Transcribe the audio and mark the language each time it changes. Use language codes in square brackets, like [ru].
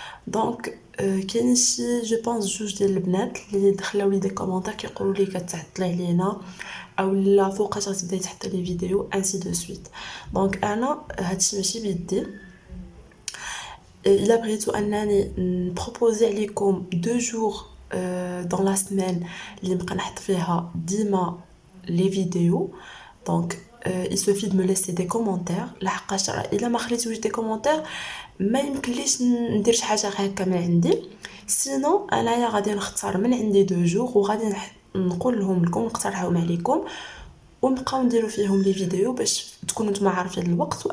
[ar] دونك كاين شي جو بونس جوج ديال البنات اللي دخلوا لي دي كومونتير كيقولوا لي كتعطلي علينا او لا فوقاش غتبداي تحطي لي فيديو انسي دو سويت. دونك انا هادشي ماشي بيدي. الا بغيتو انني نبروبوزي عليكم دو جور دون لا سيمين اللي نبقى نحط فيها ديما لي فيديو. [fr] دونك il suffit de me laisser des commentaires. [ar] لحقاش الا ما خليتوش دي كومونتير ما يمكنليش ندير شي حاجه غير هكا من عندي. سينو انايا غادي نختار من عندي دو جور وغادي نقول لهم لكم نقترحهم عليكم ونبقاو نديرو فيهم لي فيديو باش تكونوا نتوما عارفين الوقت.